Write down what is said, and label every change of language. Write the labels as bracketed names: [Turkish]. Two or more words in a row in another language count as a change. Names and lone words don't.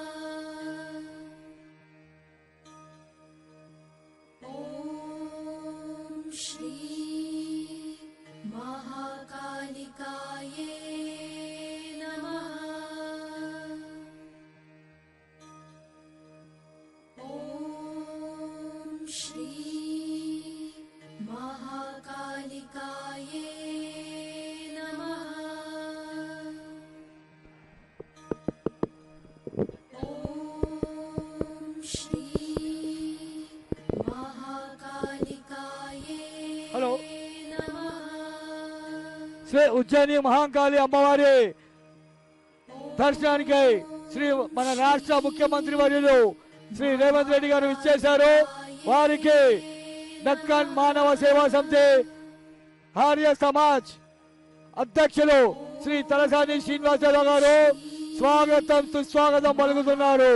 [Sanskrit] ॐ श्री महाकालिकाये श्री महाकालिकाये नमः। ॐ श्री महाकालिकाये हेलो नमः। [Telugu] శ్రీ ఉజ్జయిని మహాకాళి అమ్మవారి దర్శనానికి శ్రీ మన రాష్ట్ర ముఖ్యమంత్రి వర్యులు శ్రీ రేవంత్ రెడ్డి గారు ఇచ్చేశారు. వారికి దక్కన్ మానవ సేవా సమితి ఆర్య సమాజ్ అధ్యక్షులు శ్రీ తలసాని శ్రీనివాసరావు గారు స్వాగతం సుస్వాగతం పలుకుతున్నారు.